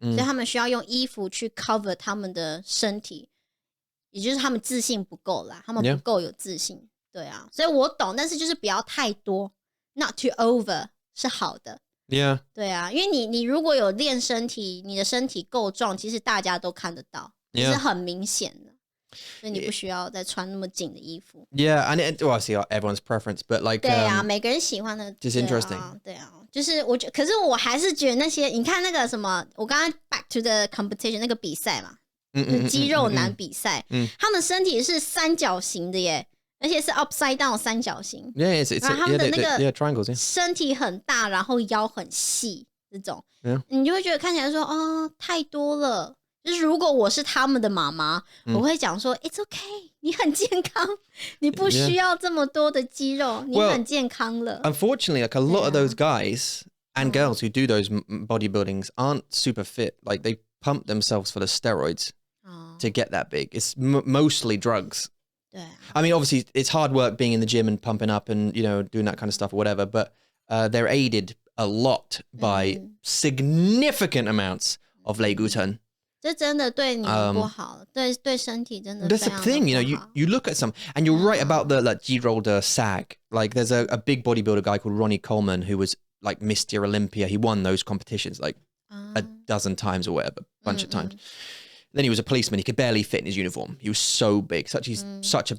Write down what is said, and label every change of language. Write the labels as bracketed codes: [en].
[zh] 所以他们需要用衣服去 cover 他们的身体，也就是他们自信不够啦，他们不够有自信。对啊，所以我懂，但是就是不要太多 ， [en] not too over [zh] 是好的。 [en] Yeah. [zh] 对啊，因为你如果有练身体，你的身体够壮，其实大家都看得到，是很明显的。所以你不需要再穿那么紧的衣服。 [en] Yeah, and I see everyone's preference, but like [zh] 对啊，每个人喜欢的。 [en] Just interesting. [zh] 对啊，就是我觉得，可是我还是觉得那些，你看那个什么，我刚刚 [en] back to the competition [zh] 那个比赛嘛，肌肉男比赛，他们身体是三角形的耶，而且是 upside down 三角形。 [en] Yeah, it's [zh] 他们的那个 [en] triangles. [zh] 身体很大，然后腰很细，这种，你就会觉得看起来说，哦，太多了。就是如果我是他们的妈妈，我会讲说 [en] It's okay， [zh] 你很健康，你不需要这么多的肌肉，你很健康了。 [en] Unfortunately, like a lot of those guys and girls who do those bodybuildings aren't super fit. Like they pump themselves for the steroids to get that big. It's mostly drugs. I mean, obviously, it's hard work being in the gym and pumping up and, you know, doing that kind of stuff or whatever, but they're aided a lot by significant amounts of 类固醇。 [zh] 这真的对你不好，对身体真的。 [en] That's the thing, you know. You look at some, and you're right about the like G-roller sag. Like, there's a big bodybuilder guy called Ronnie Coleman who was like Mr. Olympia. He won those competitions like a dozen times or whatever, a bunch of times. Then he was a policeman. He could barely fit in his uniform. He was so big, he's such a.